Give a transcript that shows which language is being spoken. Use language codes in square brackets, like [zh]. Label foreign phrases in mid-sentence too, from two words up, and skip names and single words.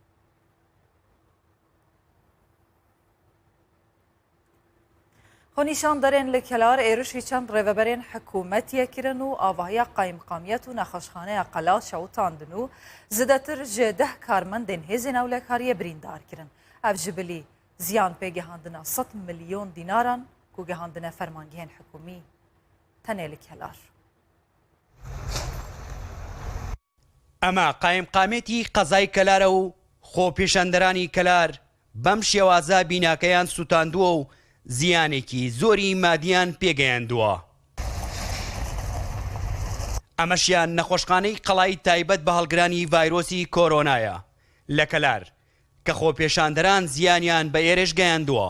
[ku] Xwenîşanderên li Kelar êrişî çend rêveberên hikûmetiyê kirin û avahiya qayîmqamiyet û nexweşxaneya Qela şewitandin û zidetir ji 10 karmendên hêzên ewlekariyê birîndar kirin. Ev ji bilî ziyan pêgehandina 100 milyon dînaran ku gehandine fermangehên hikûmî tenê li Kelar. [ckb] ئەمە قایمقامێتی قەزای کەلارە و خۆپێشەندەرانی کەلار بەم شێوازە بیناکەیان سوتاندووە و زیانێکی زۆری مادیان پێگەیاندووە. ئەمەشیان نەخۆشخانەی قەڵای تایبەت بە هەڵگرانی ڤایرۆسی کۆرۆنایە لە کەلار کە خۆپێشاندەران زیانیان بە ئێرش گەیاندووە.